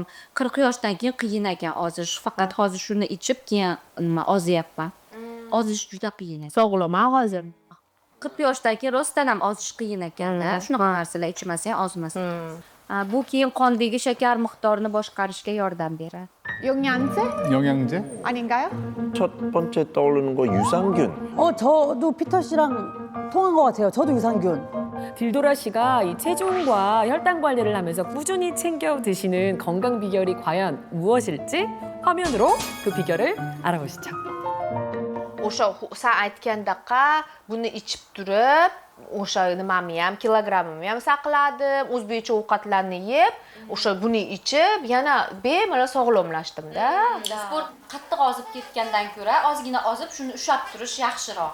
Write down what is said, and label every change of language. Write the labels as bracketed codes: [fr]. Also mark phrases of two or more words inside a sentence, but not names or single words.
[uz] 40 yoshdan keyin qiyin ekan ozish. Faqat hozir shuni ichib, keyin nima ozyapman. Ozish juda qiyin. Sog'lom hozir. 40 yoshdan keyin rostdan ham ozish qiyin ekan-da. Shunaqa narsalar ichmasang ozmasang. Bu keyin qondagi shakar miqdorini boshqarishga yordam beradi. [ko] 영양제 영양제? 아닌가요? 첫 번째 떠오르는 거 유산균. 저도 피터 씨랑 통한 것 같아요. 저도 유산균. 딜도라 씨가 이 체중과 혈당 관리를 하면서 꾸준히 챙겨 드시는 건강 비결이 과연 무엇일지 화면으로 그 비결을 알아보시죠. [uz] O'sha sen aytgandaqa buni ichib turib, o'sha nimamni ham, kilogrammimni ham saqladim, o'zbekcha ovqatlarni yeb, o'sha buni ichib, yana bemalol sog'lomlashdim-da. Sport qattiq ozib ketgandan ko'ra ozgina ozib shuni ushlab turish yaxshiroq.